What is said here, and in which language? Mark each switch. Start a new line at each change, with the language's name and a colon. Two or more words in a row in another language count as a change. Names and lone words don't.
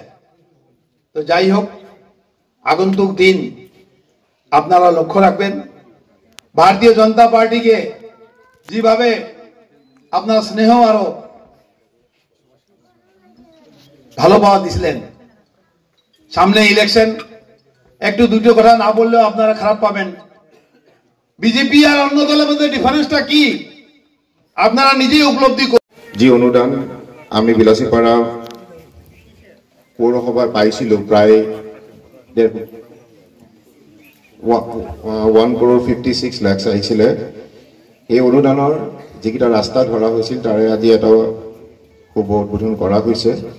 Bangla: তো যাই হোক, আগন্তুক দিন আপনারা লক্ষ্য রাখবেন, ভারতীয় জনতা পার্টিকে যেভাবে আপনারা স্নেহ আরো ভালো পাওয়া দিছিলেন, সামনে ইলেকশন, একটু দুটো কথা না বললেও আপনারা খারাপ পাবেন। বিজেপি আর অন্য দলের মধ্যে ডিফারেন্সটা কি আপনারা নিজেই উপলব্ধি করুন।
Assamese: যি অনুদান আমি বিলাসীপাড়া পৌরসভায় পাইছিলো, প্রায় 1,56 লাখ আহিছিলে। এই অনুদানৰ যিকেইটা ৰাস্তা ধৰা হৈছিল তাৰে আজি এটা শুভ উদ্বোধন কৰা হৈছে।